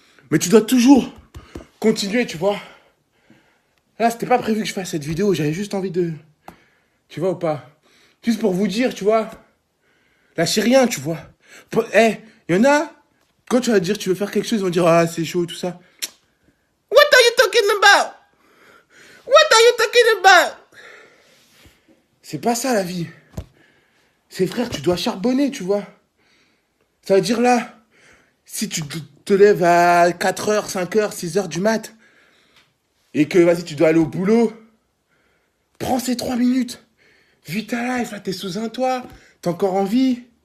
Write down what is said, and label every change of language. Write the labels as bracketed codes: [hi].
[fr] Mais tu dois toujours continuer, tu vois. Là, c'était pas prévu que je fasse cette vidéo, j'avais juste envie de... Tu vois ou pas? Juste pour vous dire, tu vois. Lâchez rien, tu vois. Il y en a, quand tu vas dire tu veux faire quelque chose, ils vont dire ah c'est chaud, tout ça. [en] What are you talking about? What are you talking about? [fr] C'est pas ça la vie. C'est frère, tu dois charbonner, tu vois. Ça veut dire là, si tu te lèves à 4h, 5h, 6h du mat, et que vas-y tu dois aller au boulot, prends ces 3 minutes. Vis ta life, là t'es sous un toit, t'es encore en vie.